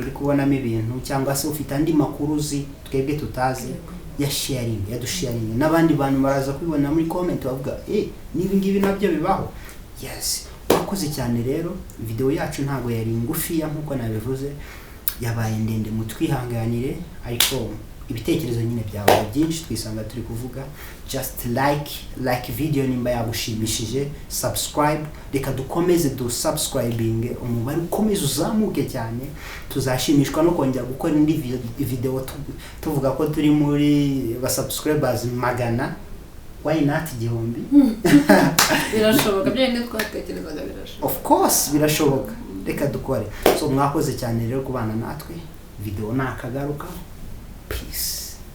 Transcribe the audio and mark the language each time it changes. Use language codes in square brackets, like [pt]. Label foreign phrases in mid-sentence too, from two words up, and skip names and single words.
[rw] uri kubonamo ibintu cyangwa se ufite andi makuru uzi twebwe tutazi ya sharing n'abandi bantu baraza kubibona muri comment bavuga nibi ngibi nabyo bibaho yes wakoze cyane rero video yacu ntago yari ngufi nkuko nabivuze yabaye ndende mutwihanganire ariko ibitekerezo nyine byabaye byinshi twisanga turi kuvuga [en] just like video [rw] nimba yagushimishije subscribe reka dukomeze subscribing umubare ukomeze uzamuke cyane tuzashimishwa no kongera gukora indi video tuvuga ko turi muri ba subscribers 100 [en] why not [rw] 1000 birashoboka byane twatekerezaga birashoboka [en] of course [rw] birashoboka reka dukore so mwakoze cyane rero kubana natwe video nakagaruka peace